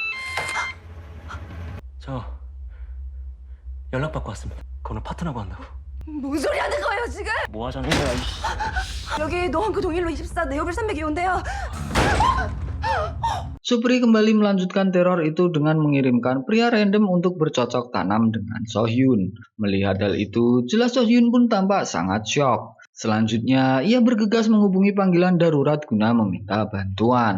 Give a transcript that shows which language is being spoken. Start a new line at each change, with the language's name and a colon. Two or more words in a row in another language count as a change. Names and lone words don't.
Korean: 저 연락 받고 왔습니다. 오늘 파트너가 한다고. 뭔 소리 하는 거예요 지금? 뭐 하자는 거야, 이씨. 여기 노원구 동일로 24 네오빌 302호인데요.
Indonesian: Supri kembali melanjutkan teror itu dengan mengirimkan pria random untuk bercocok tanam dengan Sohyun. Melihat hal itu, jelas Sohyun pun tampak sangat syok. Selanjutnya, ia bergegas menghubungi panggilan darurat guna meminta bantuan.